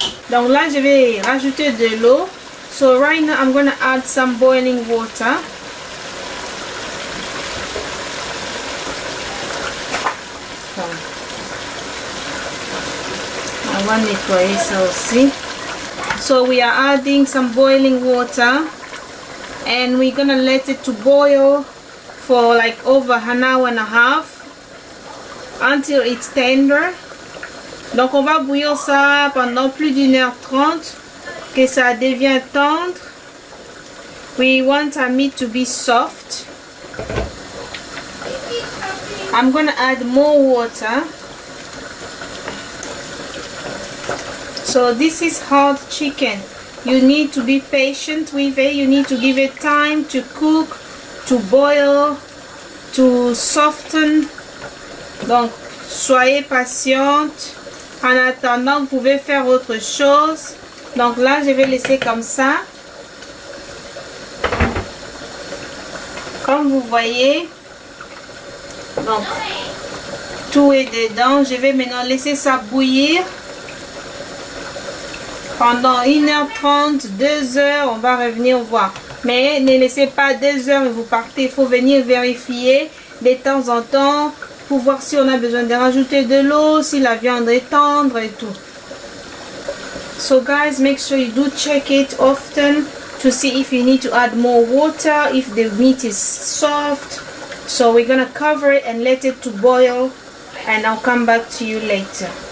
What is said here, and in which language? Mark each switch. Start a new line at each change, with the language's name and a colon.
French: Donc là, je vais rajouter de l'eau.
English: So right now, I'm going to add some boiling water.
French: On va nettoyer ça aussi.
English: So we are adding some boiling water. And we're going to let it to boil for like over an hour and a half. Until it's tender.
French: Donc on va bouillir ça pendant plus d'1h30 que ça devient tendre.
English: We want our meat to be soft. I'm going to add more water. So this is hard chicken. You need to be patient with it. You need to give it time to cook, to boil, to soften.
French: Donc soyez patiente. En attendant, vous pouvez faire autre chose. Donc là, je vais laisser comme ça. Comme vous voyez. Donc, tout est dedans. Je vais maintenant laisser ça bouillir. Pendant 1h30, 2h, on va revenir voir. Mais ne laissez pas 2 heures et vous partez. Il faut venir vérifier de temps en temps. Pour voir si on a besoin de rajouter de l'eau, si la viande est tendre et tout.
English: So guys, make sure you do check it often to see if you need to add more water, if the meat is soft. So we're gonna cover it and let it to boil, and I'll come back to you later.